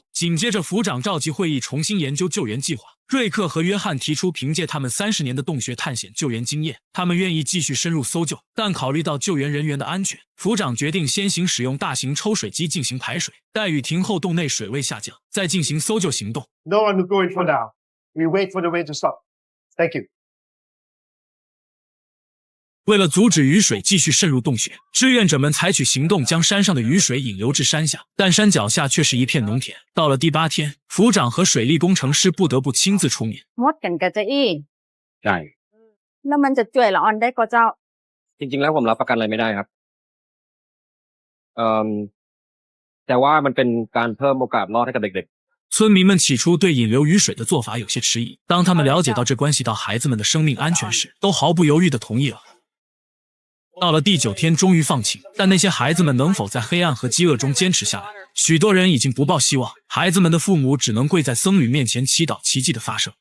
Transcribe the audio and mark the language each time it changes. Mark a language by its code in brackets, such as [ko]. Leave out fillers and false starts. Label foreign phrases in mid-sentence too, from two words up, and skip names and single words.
[zh] 紧接着，府长召集会议，重新研究救援计划。瑞克和约翰提出，凭借他们30年的洞穴探险救援经验，他们愿意继续深入搜救。但考虑到救援人员的安全，府长决定先行使用大型抽水机进行排水，待雨停后，洞内水位下降，再进行搜救行动。 [en] No one will go in for now. We wait for the rain to stop. Thank you. [zh] 为了阻止雨水继续渗入洞穴，志愿者们采取行动，将山上的雨水引流至山下，但山脚下却是一片农田。到了第8天，府长和水利工程师不得不亲自出面。 [th] มดกันกระจะอี้ ใช่ แล้วมันจะช่วยละออนได้ก็เจ้า จริงๆแล้วผมรับประกันอะไรไม่ได้ครับแต่ว่ามันเป็นการเพิ่มโอกาสรอดให้กับเด็กๆ [zh] 村民们起初对引流雨水的做法有些迟疑，当他们了解到这关系到孩子们的生命安全时，都毫不犹豫地同意了。到了第9天，终于放晴，但那些孩子们能否在黑暗和饥饿中坚持下来？许多人已经不抱希望，孩子们的父母只能跪在僧侣面前祈祷奇迹的发生。